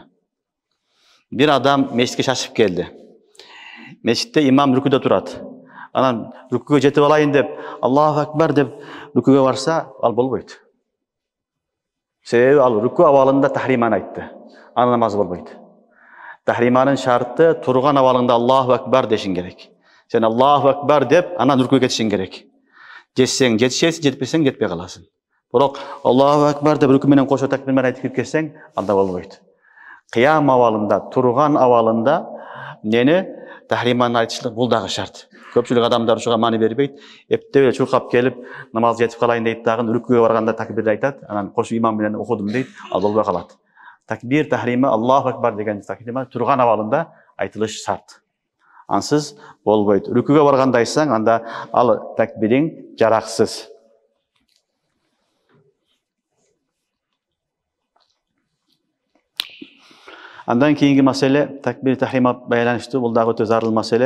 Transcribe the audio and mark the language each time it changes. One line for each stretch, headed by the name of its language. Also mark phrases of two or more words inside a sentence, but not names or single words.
Kyrgyz: Бир адам мешитке шашып келди. Мешитте имам рүкүдө турат. Анан рүкүгө жетип алайын деп,
Arabic: الله أكبر
Kyrgyz: деп рүкүгө барса, ал болбойт. Себеби ал рүкү абалында тахриманы айтты. Анын намазы болбойт. Тахриманын шарты турган абалында
Arabic: الله أكبر
Kyrgyz: дешиң керек. Сен
Arabic: الله أكبر
Kyrgyz: деп, анан рүкүгө кетишиң керек. Жетсең жетишесиң, жетпесең жетпей каласың. Бирок
Arabic: الله أكبر
Kyrgyz: деп рүкү менен кошо такбир менен айтып кетсең, анда болбойт. Кыям абалында, турган абалында нени тахриманы айтышлык бул дагы шарт. Көпчүлүк адамдар ушуга маани бербейт. Эптеп эле чуркап келип, намаз жетип калайын дейт дагы, рүкүгө барганда такбирди айтат, анан кошу имам менен окудум дейт, ал болбой калат. Такбир тахрима
Arabic: الله أكبر
Kyrgyz: деген тахрима турган абалында айтылыш шарт. Ансыз болбойт. Рүкүгө барганда айтсаң, анда ал такбириң жараксыз. Андан кийинки маселе, такбир тахрима байланыштуу, бул дагы өтө зарыл маселе.